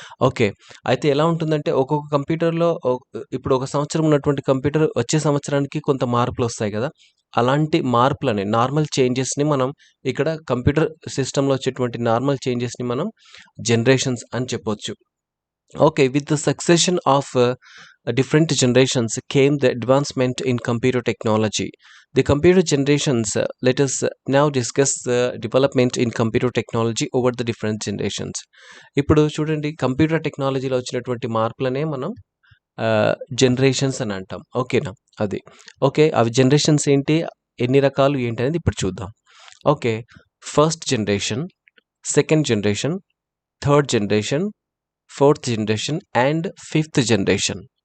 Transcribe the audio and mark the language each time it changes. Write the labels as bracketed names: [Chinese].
[Telugu] Okay, అయితే ఎలా ఉంటుందంటే ఒక్కొక్క కంప్యూటర్లో ఇప్పుడు ఒక సంవత్సరం ఉన్నటువంటి కంప్యూటర్ వచ్చే సంవత్సరానికి కొంత మార్పులు వస్తాయి కదా, అలాంటి మార్పులని నార్మల్ చేంజెస్ని మనం ఇక్కడ కంప్యూటర్ సిస్టంలో వచ్చేటువంటి నార్మల్ చేంజెస్ని మనం జనరేషన్స్ అని చెప్పొచ్చు. [English] Okay, with the succession of different generations came the advancement in computer technology. The computer generations, let us now discuss the development in computer technology over the different generations. [Telugu] ఇప్పుడు చూడండి, computer టెక్నాలజీలో వచ్చినటువంటి మార్పులనే మనం generations అని అంటాం. ఓకేనా, అది okay. అవి జనరేషన్స్ ఏంటి, ఎన్ని రకాలు ఏంటి అనేది ఇప్పుడు చూద్దాం. [English] Okay, first generation, second generation, third generation, fourth generation and fifth generation.